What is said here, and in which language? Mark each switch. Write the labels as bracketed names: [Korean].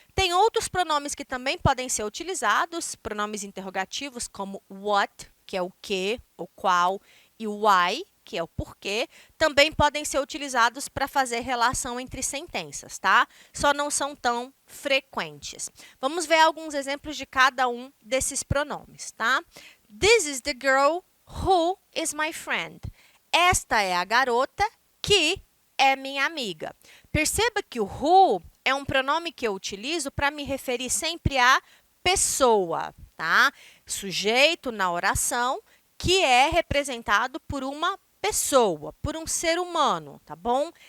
[Portuguese] Tem outros pronomes que também podem ser utilizados, pronomes interrogativos como what, que é o que, o qual, e o why, que é o porquê, também podem ser utilizados para fazer relação entre sentenças, tá? Só não são tão frequentes. Vamos ver alguns exemplos de cada um desses pronomes, tá? [English] This is the girl who is my friend. [Portuguese] Esta é a garota que é minha amiga. Perceba que o who é um pronome que eu utilizo para me referir sempre à pessoa, tá? Sujeito na oração que é representado por uma pessoa, por um ser humano, tá bom?